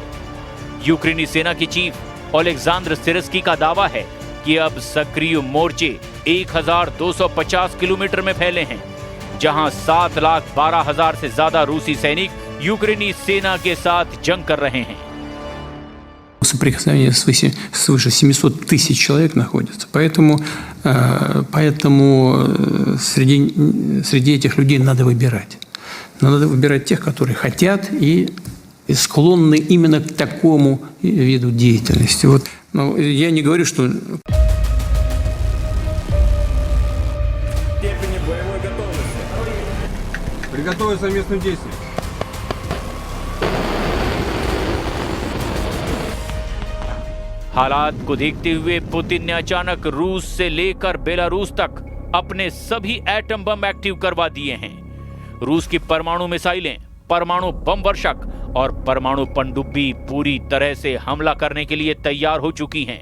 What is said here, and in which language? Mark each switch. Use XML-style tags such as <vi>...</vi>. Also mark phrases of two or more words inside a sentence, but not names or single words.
<hi>यूक्रेनी सेना के चीफ ओलेक्सांद्र सिरस्की का दावा है कि अब सक्रिय मोर्चे 1250 किलोमीटर में फैले हैं, जहां 7,12,000 से ज्यादा रूसी सैनिक यूक्रेनी सेना के साथ जंग कर रहे हैं।</hi> <ru>Соприкосновение свыше 700 тысяч человек находится. Поэтому среди этих людей надо выбирать. Надо выбирать тех, которые хотят и склонны именно к такому виду деятельности. Вот, но я не говорю, что... Степени боевой готовности. Приготовиться к местным действиям.</ru> <hi>हालात को देखते हुए पुतिन ने अचानक रूस से लेकर बेलारूस तक अपने सभी एटम बम एक्टिव करवा दिए हैं। रूस की परमाणु मिसाइलें, परमाणु बम वर्षक और परमाणु पनडुब्बी पूरी तरह से हमला करने के लिए तैयार हो चुकी हैं।</hi>